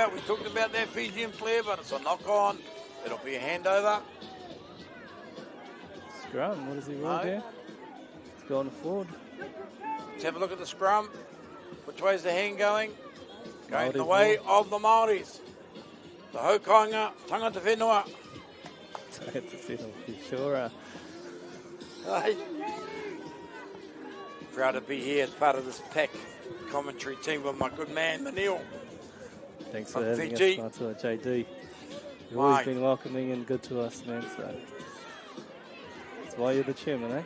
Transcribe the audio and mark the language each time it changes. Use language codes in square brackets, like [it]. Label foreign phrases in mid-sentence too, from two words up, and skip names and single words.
[en] We talked about that Fijian player, but it's a knock-on. It'll be a handover. Scrum, what does he No. rule there? It's going forward. Let's have a look at the scrum. Which way is the hand going? Going Māori the way ball. of the Māoris. [mi] Te haukainga, tangata whenua. Tangata whenua, [en] sure. Hey. Proud to be here as part of this pack commentary team with my good man, Manil. Thanks for from having Fiji. us, Matua, JD. You've always been welcoming and good to us, man, so that's why you're the chairman, eh?